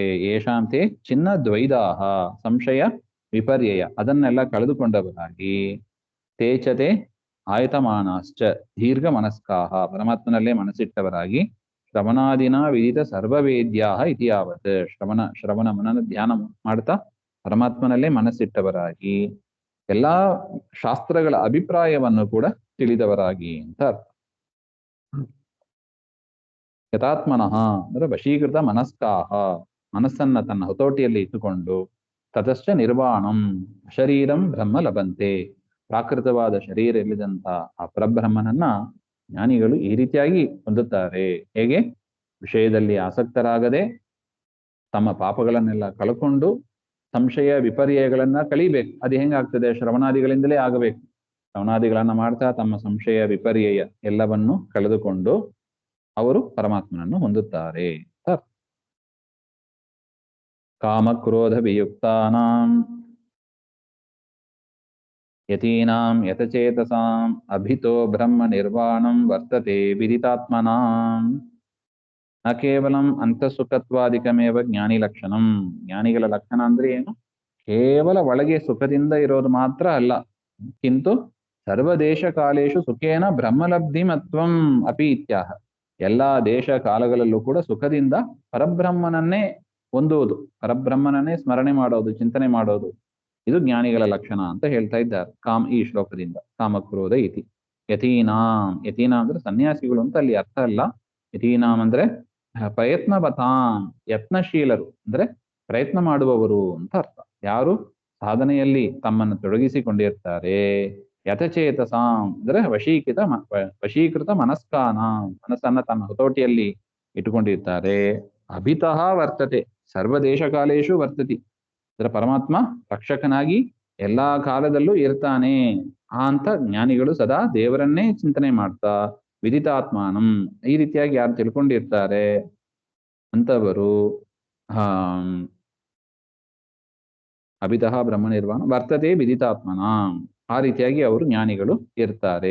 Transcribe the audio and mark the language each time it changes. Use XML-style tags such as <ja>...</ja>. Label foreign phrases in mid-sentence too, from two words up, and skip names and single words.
<sa>ಯೇಷಾಂತೆ ಚಿನ್ನ ದ್ವೈದಾಹ,</sa> <kn>ಸಂಶಯ ವಿಪರ್ಯಯ ಅದನ್ನೆಲ್ಲ ಕಳೆದುಕೊಂಡವರಾಗಿ,</kn> <sa>ತೇಚತೆ ಆಯತಮಾನಾಶ್ಚ ದೀರ್ಘ ಮನಸ್ಕಾಹ,</sa> <kn>ಪರಮಾತ್ಮನಲ್ಲೇ ಮನಸ್ಸಿಟ್ಟವರಾಗಿ,</kn> <sa>ಶ್ರವಣಾದಿನ ವಿದಿತ ಸರ್ವವೇದ್ಯಾಹ ಇತಿಯಾವತ್,</sa> <kn>ಶ್ರವಣ ಮನನ ಧ್ಯಾನ ಮಾಡ್ತಾ ಪರಮಾತ್ಮನಲ್ಲೇ ಮನಸ್ಸಿಟ್ಟವರಾಗಿ, ಎಲ್ಲಾ ಶಾಸ್ತ್ರಗಳ ಅಭಿಪ್ರಾಯವನ್ನು ಕೂಡ ತಿಳಿದವರಾಗಿ ಅಂತ ಅರ್ಥ. ಯಥಾತ್ಮನಃ ಅಂದ್ರೆ</kn> <sa>ವಶೀಕೃತ ಮನಸ್ಕಾಹ,</sa> <kn>ಮನಸ್ಸನ್ನ ತನ್ನ ಹತೋಟಿಯಲ್ಲಿ ಇಟ್ಟುಕೊಂಡು,</kn> <sa>ತತಶ್ಚ ನಿರ್ವಾಣಂ ಶರೀರಂ ಬ್ರಹ್ಮ ಲಭಂತೆ,</sa> <kn>ಪ್ರಾಕೃತವಾದ ಶರೀರ ಇಲ್ಲದಂತ ಆ ಪರಬ್ರಹ್ಮನನ್ನ ಜ್ಞಾನಿಗಳು ಈ ರೀತಿಯಾಗಿ ಹೊಂದುತ್ತಾರೆ. ಹೇಗೆ? ವಿಷಯದಲ್ಲಿ ಆಸಕ್ತರಾಗದೆ ತಮ್ಮ ಪಾಪಗಳನ್ನೆಲ್ಲ ಕಳ್ಕೊಂಡು ಸಂಶಯ ವಿಪರ್ಯಯಗಳನ್ನ ಕಳಿಬೇಕು. ಅದು ಹೆಂಗಾಗ್ತದೆ? ಶ್ರವಣಾದಿಗಳಿಂದಲೇ ಆಗಬೇಕು. ಶ್ರವಣಾದಿಗಳನ್ನ ಮಾಡ್ತಾ ತಮ್ಮ ಸಂಶಯ ವಿಪರ್ಯಯ ಎಲ್ಲವನ್ನು ಕಳೆದುಕೊಂಡು ಅವರು ಪರಮಾತ್ಮನನ್ನು ಹೊಂದುತ್ತಾರೆ.</kn> <sa>ಕಾಮಕ್ರೋಧ ವಿಯುಕ್ತಾನಾಂ ಯತೀನಾಂ ಯತಚೇತಸಾಂ ಅಭಿತೋ ಬ್ರಹ್ಮ ನಿರ್ವಾಣಂ ವರ್ತತೆ ವಿದಿತಾತ್ಮನಾಂ. ನ ಕೇವಲಂ ಅಂತಃಸುಖತ್ವಾದಿಕಮೇವ ಜ್ಞಾನಿ ಲಕ್ಷಣಂ.</sa> <kn>ಜ್ಞಾನಿಗಳ ಲಕ್ಷಣ ಅಂದ್ರೆ ಏನು? ಕೇವಲ ಒಳಗೆ ಸುಖದಿಂದ ಇರೋದು ಮಾತ್ರ ಅಲ್ಲ,</kn> <sa>ಕಿಂತು ಸರ್ವದೇಶ ಕಾಲೇಶು ಸುಖೇನ ಬ್ರಹ್ಮಲಬ್ಧಿಮತ್ವಂ ಅಪಿ ಇತ್ಯಾಹ.</sa> <kn>ಎಲ್ಲಾ ದೇಶ ಕಾಲಗಳಲ್ಲೂ ಕೂಡ ಸುಖದಿಂದ ಪರಬ್ರಹ್ಮನನ್ನೇ ಹೊಂದುವುದು, ಪರಬ್ರಹ್ಮನನ್ನೇ ಸ್ಮರಣೆ ಮಾಡೋದು, ಚಿಂತನೆ ಮಾಡೋದು, ಇದು ಜ್ಞಾನಿಗಳ ಲಕ್ಷಣ ಅಂತ ಹೇಳ್ತಾ ಇದ್ದಾರೆ ಈ ಶ್ಲೋಕದಿಂದ.</kn> <sa>ಕಾಮಕ್ರೋಧ ಇತಿ ಯತೀನಾಂ.</sa> <kn>ಯತೀನಾಂ ಅಂದ್ರೆ ಸನ್ಯಾಸಿಗಳು ಅಂತ ಅಲ್ಲಿ ಅರ್ಥ ಅಲ್ಲ. ಯತೀನಾಂ ಅಂದ್ರೆ ಪ್ರಯತ್ನವತಾಂ, ಯತ್ನಶೀಲರು ಅಂದ್ರೆ ಪ್ರಯತ್ನ ಮಾಡುವವರು ಅಂತ ಅರ್ಥ. ಯಾರು ಸಾಧನೆಯಲ್ಲಿ ತಮ್ಮನ್ನು ತೊಡಗಿಸಿಕೊಂಡಿರ್ತಾರೆ. ಯಥಚೇತಸಾಂ ಅಂದ್ರೆ</kn> <sa>ವಶೀಕೃತ ಮನಸ್ಕಾನ,</sa> <kn>ಮನಸ್ಸನ್ನ ತನ್ನ ಹತೋಟಿಯಲ್ಲಿ ಇಟ್ಟುಕೊಂಡಿರ್ತಾರೆ.</kn> <sa>ಅಭಿತಃ ವರ್ತತೆ ಸರ್ವದೇಶಕಾಲೇಶು ವರ್ತತಿ.</sa> <kn>ಅದರ ಪರಮಾತ್ಮ ರಕ್ಷಕನಾಗಿ ಎಲ್ಲಾ ಕಾಲದಲ್ಲೂ ಇರ್ತಾನೆ ಅಂತ ಜ್ಞಾನಿಗಳು ಸದಾ ದೇವರನ್ನೇ ಚಿಂತನೆ ಮಾಡ್ತಾ ವಿದಿತಾತ್ಮಾನಂ, ಈ ರೀತಿಯಾಗಿ ಯಾರು ತಿಳ್ಕೊಂಡಿರ್ತಾರೆ ಅಂತವರು</kn> <sa>ಅಭಿತಃ ಬ್ರಹ್ಮ ನಿರ್ವಾಣ ವರ್ತತೆ ವಿದಿತಾತ್ಮನ,</sa> <kn>ಆ ರೀತಿಯಾಗಿ ಅವರು ಜ್ಞಾನಿಗಳು ಇರ್ತಾರೆ.</kn>